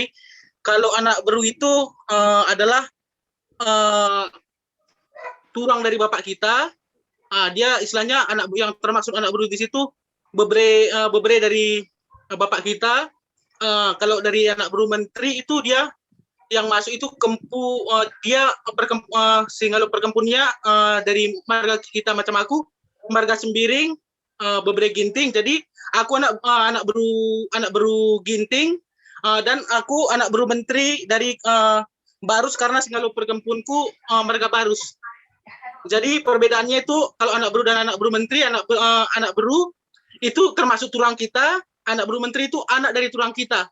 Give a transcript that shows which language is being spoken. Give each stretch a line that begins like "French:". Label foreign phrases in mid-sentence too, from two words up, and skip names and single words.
Indonesian: Kalau anak baru itu adalah turang dari bapak kita, dia istilahnya anak yang termaksud anak baru di situ bebre dari bapak kita. Kalau dari anak baru menteri itu dia yang masuk itu dia
Batak Karo: singalo perkempunnya
Indonesian: dari marga kita macam aku, marga Sembiring, bebre ginting. Jadi aku anak baru ginting, dan aku anak baru menteri dari Barus karena
Batak Karo: singalo perkempunku
Indonesian: marga Barus. Jadi perbedaannya itu kalau anak baru dan anak baru menteri, anak baru itu termasuk tulang kita, anak baru menteri itu anak dari tulang kita.